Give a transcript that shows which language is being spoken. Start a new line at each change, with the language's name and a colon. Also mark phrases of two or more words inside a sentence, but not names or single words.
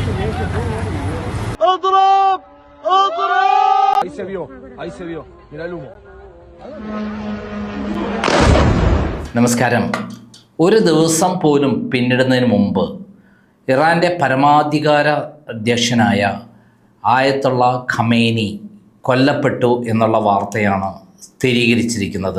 Arabic: اضرب اضرب.
Spanish: Ahí se vio, mira el humo.
Malayalam: നമസ്കാരം. ഒരു ദിവസം പോലും പിന്നിടുന്നതിന് മുമ്പ് ഇറാൻ്റെ പരമാധികാര അധ്യക്ഷനായ ആയത്തുള്ള ഖമേനി കൊല്ലപ്പെട്ടു എന്നുള്ള വാർത്തയാണ് സ്ഥിരീകരിച്ചിരിക്കുന്നത്.